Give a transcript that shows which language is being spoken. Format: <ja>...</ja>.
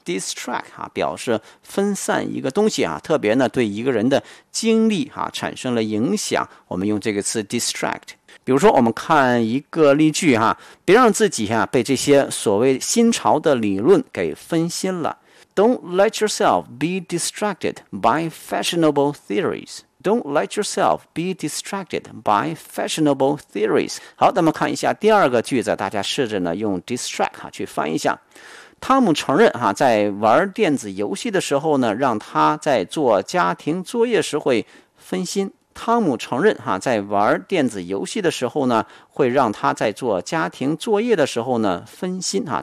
<zh>Distract 啊，表示分散一个东西啊，特别呢对一个人的精力啊产生了影响。我们用这个词 distract。比如说，我们看一个例句哈，别让自己啊被这些所谓新潮的理论给分心了。</zh> <en>Don't let yourself be distracted by fashionable theories. Don't let yourself be distracted by fashionable theories.</en> <zh>好，那么看一下第二个句子，大家试着呢用 distract 哈去翻一下。汤姆承认哈，在玩电子游戏的时候呢，让他在做家庭作业时会分心。汤姆承认哈，在玩电子游戏的时候呢，会让他在做家庭作业的时候呢分心哈。</zh>